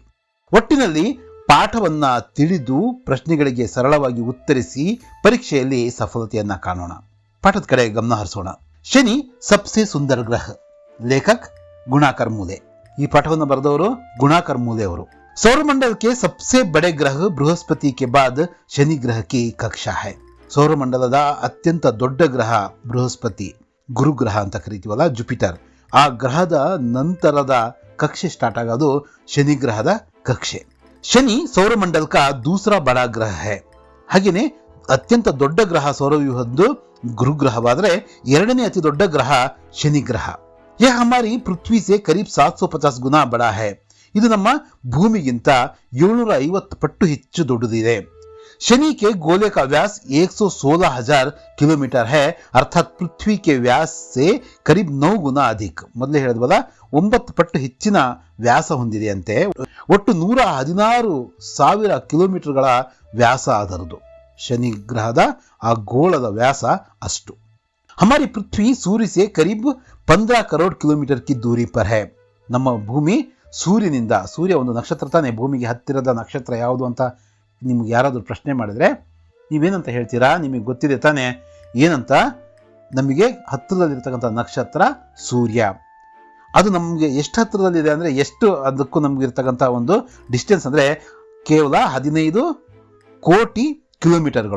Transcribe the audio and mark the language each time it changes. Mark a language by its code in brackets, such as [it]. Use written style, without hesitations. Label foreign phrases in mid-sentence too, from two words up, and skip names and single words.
[kn] ಒಟ್ಟಿನಲ್ಲಿ ಪಾಠವನ್ನ ತಿಳಿದು ಪ್ರಶ್ನೆಗಳಿಗೆ ಸರಳವಾಗಿ ಉತ್ತರಿಸಿ ಪರೀಕ್ಷೆಯಲ್ಲಿ ಸಫಲತೆಯನ್ನ ಕಾಣೋಣ. ಪಾಠದ ಕಡೆ ಗಮನ ಹರಿಸೋಣ. [hi] शनि सबसे सुंदर ग्रह. लेखक गुणाकर मुळे. [kn] ಈ ಪಾಠವನ್ನು ಬರೆದವರು ಗುಣಾಕರ್ ಮೂಲೆ ಅವರು. [hi] सौरमंडल के सबसे बड़े ग्रह बृहस्पति के बाद शनि ग्रह की कक्षा है. [kn] ಸೌರಮಂಡಲದ ಅತ್ಯಂತ ದೊಡ್ಡ ಗ್ರಹ ಬೃಹಸ್ಪತಿ, ಗುರುಗ್ರಹ ಅಂತ ಕರಿತೀವಲ್ಲ, ಜುಪಿಟರ್. ಆ ಗ್ರಹದ ನಂತರದ ಕಕ್ಷೆ ಸ್ಟಾರ್ಟ್ ಆಗೋದು ಶನಿ ಗ್ರಹದ ಕಕ್ಷೆ. [hi] शनि सौरमंडल का दूसरा बड़ा ग्रह है. [kn] ಹಾಗೇನೆ ಅತ್ಯಂತ ದೊಡ್ಡ ಗ್ರಹ ಸೌರವ್ಯೂಹದ್ದು ಗುರುಗ್ರಹವಾದರೆ ಎರಡನೇ ಅತಿ ದೊಡ್ಡ ಗ್ರಹ ಶನಿ ಗ್ರಹ. [hi] यह हमारी पृथ्वी से करीब 750 गुना बड़ा है. [kn] ಇದು ನಮ್ಮ ಭೂಮಿಗಿಂತ 750 ಪಟ್ಟು ಹೆಚ್ಚು ದೊಡ್ಡದಿದೆ. [hi] शनि के गोले का व्यास 116,000 किलोमीटर है, अर्थात पृथ्वी के व्यास से करीब 9 गुना अधिक. [kn] ಮೊದಲೇ ಹೇಳಿದ್ವಲ್ಲ, 9 ಪಟ್ಟು ಹೆಚ್ಚಿನ ವ್ಯಾಸ ಹೊಂದಿದೆಯಂತೆ. ಒಟ್ಟು 116,000 ಕಿಲೋಮೀಟರ್ಗಳ ವ್ಯಾಸ ಅದರದು. ಶನಿ ಗ್ರಹದ ಆ ಗೋಳದ ವ್ಯಾಸ ಅಷ್ಟು. [hi] हमारी पृथ्वी सूर्य से करीब 15 करोड़ किलोमीटर की दूरी पर है. [kn] ನಮ್ಮ ಭೂಮಿ ಸೂರ್ಯನಿಂದ, ಸೂರ್ಯ ಒಂದು ನಕ್ಷತ್ರ ತಾನೆ, ಭೂಮಿಗೆ ಹತ್ತಿರದ ನಕ್ಷತ್ರ ಯಾವುದು ಅಂತ ನಿಮ್ಗೆ ಯಾರಾದರೂ ಪ್ರಶ್ನೆ ಮಾಡಿದ್ರೆ ನೀವೇನಂತ ಹೇಳ್ತೀರಾ? ನಿಮಗೆ ಗೊತ್ತಿದೆ ತಾನೆ ಏನಂತ? ನಮಗೆ ಹತ್ತಿರದಲ್ಲಿರ್ತಕ್ಕಂಥ ನಕ್ಷತ್ರ ಸೂರ್ಯ. ಅದು ನಮಗೆ ಎಷ್ಟು ಹತ್ತಿರದಲ್ಲಿದೆ ಅಂದರೆ, ಎಷ್ಟು ಅದಕ್ಕೂ ನಮಗಿರ್ತಕ್ಕಂಥ ಒಂದು ಡಿಸ್ಟೆನ್ಸ್ ಅಂದರೆ ಕೇವಲ 15 ಕೋಟಿ ಕಿಲೋಮೀಟರ್ಗಳು.